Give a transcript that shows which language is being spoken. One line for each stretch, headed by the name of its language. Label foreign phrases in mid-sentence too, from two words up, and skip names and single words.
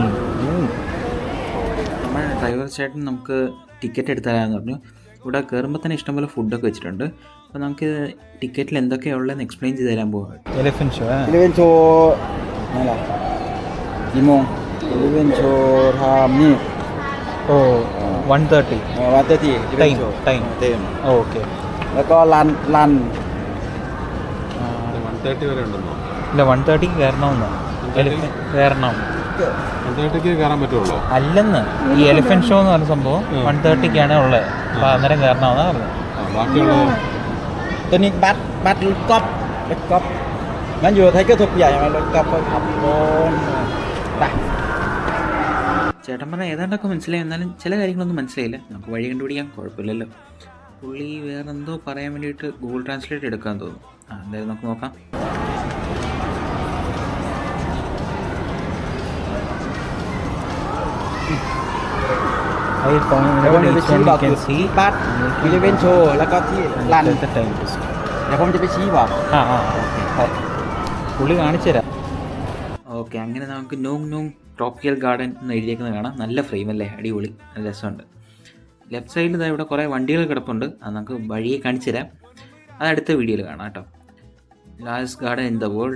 Malayalam: നമ്മുടെ ഡ്രൈവർ ചേട്ടൻ നമുക്ക് ടിക്കറ്റ് എടുത്താലാന്ന് പറഞ്ഞു. ഇവിടെ കയറുമ്പോൾ തന്നെ ഇഷ്ടംപോലെ ഫുഡൊക്കെ വെച്ചിട്ടുണ്ട്. അപ്പോൾ നമുക്ക് ടിക്കറ്റിൽ എന്തൊക്കെയാണ് ഉള്ളതെന്ന് എക്സ്പ്ലെയിൻ ചെയ്ത് തരാൻ പോകാം.
English: Elephant show. Elephant show ni lah. Limong. Elephant show ni. Oh, 1:30. 1:30 Time. Time. Oh, okay.
Thai: แล้วก็ลัน
Malayalam: 130 വരെ ഉണ്ടെന്നോ? ഇല്ല, 1:30 കയറണമെന്ന്. കയറണം. 130 കയറാൻ പറ്റുള്ളൂ. അല്ലെന്ന്, ഈ എലിഫന്റ് ഷോ എന്ന് പറഞ്ഞ സംഭവം 1:30 ഉള്ളത്. അപ്പോൾ അന്നേരം കയറണമെന്നാണ് പറഞ്ഞത്. ബാക്കിയുള്ളത്
Thai: ตัวนี้บัตรรถก๊อฟมันอยู่ไทเกอร์โทเปียใช่ไหมรถก๊อฟก็ขับวนไป
Malayalam: ചേട്ടൻ പറഞ്ഞാൽ ഏതാണ്ടൊക്കെ മനസ്സിലായി, എന്നാലും ചില കാര്യങ്ങളൊന്നും മനസ്സിലായില്ല. നമുക്ക് വഴി കണ്ടുപിടിക്കാൻ കുഴപ്പമില്ലല്ലോ. പുള്ളി വേറെ എന്തോ പറയാൻ വേണ്ടിയിട്ട് ഗൂഗിൾ ട്രാൻസ്ലേറ്റ് എടുക്കാൻ തോന്നുന്നു. എന്തായാലും നമുക്ക് നോക്കാം.
Thai: บัตรบริเวณโชว์แล้วก็ที่ลานเดี๋ยวผมจะไปชี้บอก
Malayalam: പുള്ളി കാണിച്ചു തരാം. ഓക്കെ, അങ്ങനെ നമുക്ക് നോങ് നോങ് ട്രോപ്പിക്കൽ ഗാർഡൻ എന്ന് എഴുതിയേക്കുന്നത് കാണാം. നല്ല ഫ്രെയിം അല്ലേ, അടിപൊളി, നല്ല രസമുണ്ട്.
English: left side
Malayalam: ഇതാ ഇവിടെ കുറേ വണ്ടികൾ കിടപ്പുണ്ട്. അത് നമുക്ക് വഴിയെ കാണിച്ചു തരാം. അത് അടുത്ത വീഡിയോയിൽ കാണാം കേട്ടോ.
English: Largest garden in the world.